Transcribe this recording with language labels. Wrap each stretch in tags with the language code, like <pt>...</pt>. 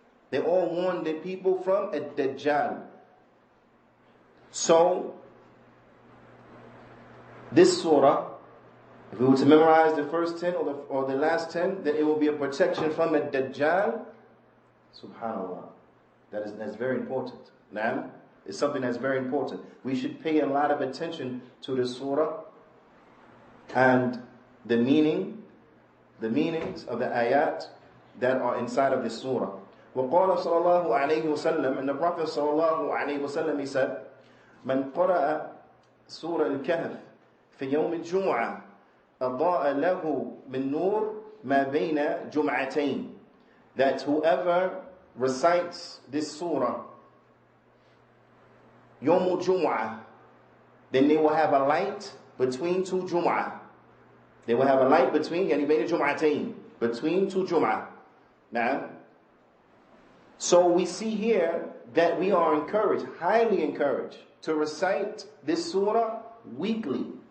<en>They all warned their people from a Dajjal. So, this surah, if we were to memorize the first 10 or the last 10, then it will be a protection from a Dajjal. Subhanallah. That's very important. Naam, it's something that's very important. We should pay a lot of attention to this surah and the meaning the meanings of the ayat that are inside of this surah.</en> <ar>وقال صلى الله عليه وسلم,</ar> <en>and the Prophet</en> <ar>صلى الله عليه وسلم,</ar> <en>he said,</en> <ar>من قرأ سورة الكهف في يوم الجمعة أضاء له من نور ما بين جمعتين.</ar> <en>That whoever recites this surah</en> <ar>يوم الجمعة,</ar> <en>then they will have a light between two Jum'ah. They will have a light between,</en> <ar>يعني بين جمعتين,</ar> <en>between two Jum'ah. Now, so we see here that we are encouraged, highly encouraged, to recite this surah weekly.</en>